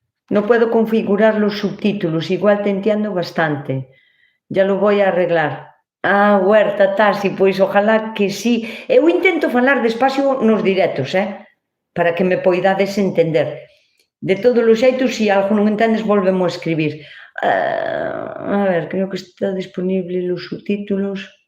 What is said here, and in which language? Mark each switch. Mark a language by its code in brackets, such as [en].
[es] No puedo configurar los subtítulos, igual te entiendo bastante. Ya lo voy a arreglar. Huerta, Tasi, pois ojalá que sí. [gl] Eu intento falar despacio nos directos, para que me poidades entender. De todos os xeitos, se algo non entendes, volvemo a escribir. [es] A ver, creo que está disponible los subtítulos.